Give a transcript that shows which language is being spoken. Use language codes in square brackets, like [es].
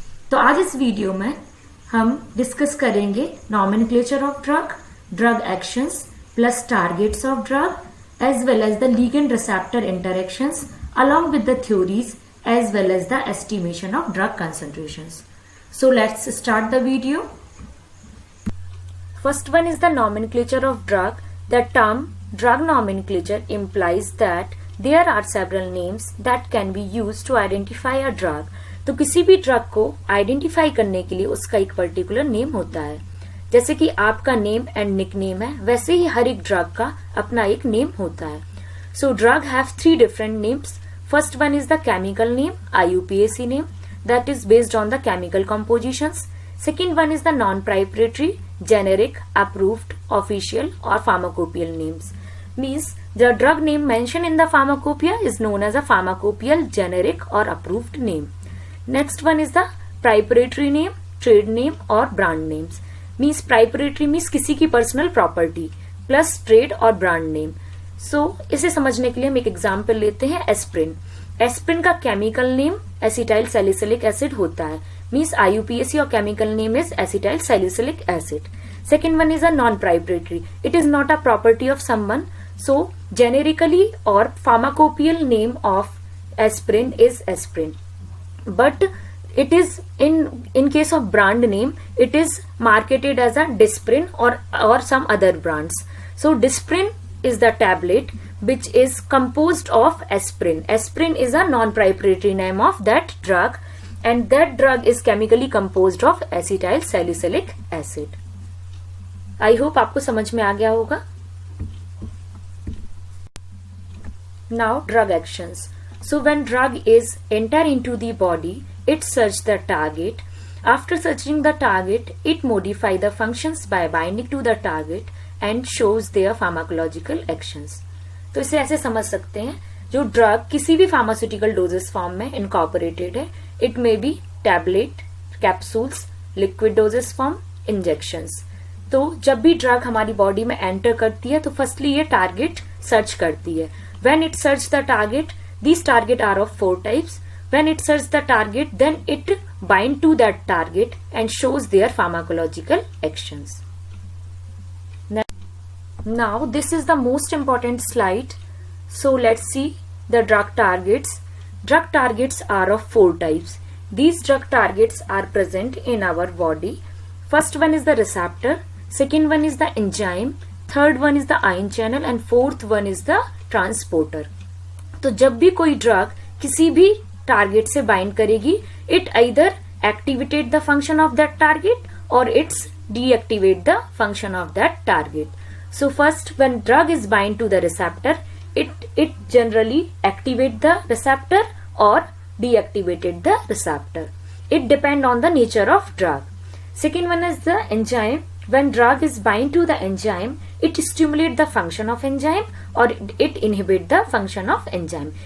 [hi] तो आज इस वीडियो में हम डिस्कस करेंगे [en] nomenclature of drug, drug actions plus targets of drug as well as the ligand receptor interactions along with the theories as well as the estimation of drug concentrations. So let's start the video. First one is the nomenclature of drug. The term drug nomenclature implies that there are several names that can be used to identify a drug. [hi] तो किसी भी drug को identify करने के लिए उसका एक particular name होता है. जैसे कि आपका नेम एंड निकनेम है, वैसे ही हर एक ड्रग का अपना एक नेम होता है. [en] So drug have 3 different names. First one is the chemical name, IUPAC नेम, that is based on the chemical compositions. Second one is the non-proprietary, generic, approved, official or pharmacopoeial names. Means the drug name mentioned in the pharmacopoeia is known as a pharmacopoeial, generic or approved name. Next one is the proprietary name, trade name or brand names. Means proprietary means किसी की personal property plus trade और brand name. [hi] सो इसे समझने के लिए हम एक example लेते हैं एस्प्रिन. एस्प्रिन का chemical name acetyl salicylic acid होता है. [en] Means IUPAC or chemical name is acetyl salicylic acid. Second one is a non proprietary. It is not a property of someone. So generically or pharmacopoeial name of aspirin is aspirin. But it is in case of brand name, it is marketed as a Disprin or some other brands. So Disprin is the tablet which is composed of aspirin. Aspirin is a non-proprietary name of that drug and that drug is chemically composed of acetyl salicylic acid. I hope [hi] आपको समझ में आ गया होगा. [en] Now drug actions. So when drug is enter into the body, it search the target. After searching the target, it modify the functions by binding to the target and shows their pharmacological actions. [hi] तो इसे ऐसे समझ सकते हैं, जो drug किसी भी pharmaceutical doses form में इनकॉर्पोरेटेड है, [en] It may be tablet, capsules, liquid doses form, injections. [hi] तो जब भी ड्रग हमारी बॉडी में एंटर करती है तो फर्स्टली ये टारगेट सर्च करती है. [en] When it search the target, these target are of 4 types. When it searches the target, then it bind to that target and shows their pharmacological actions. Now this is the most important slide. So let's see the drug targets. Drug targets are of 4 types. These drug targets are present in our body. First one is the receptor, second one is the enzyme, third one is the ion channel and fourth one is the transporter. [hi] तो जब भी कोई drug किसी भी target से bind करेगी, [en] It either activated the function of that target or it's deactivate the function of that target. So first when drug is bind to the receptor, it generally activate the receptor or deactivated the receptor. It depend on the nature of drug. Second one is the enzyme. When drug is bind to the enzyme, it stimulate the function of enzyme or it inhibit the function of enzyme.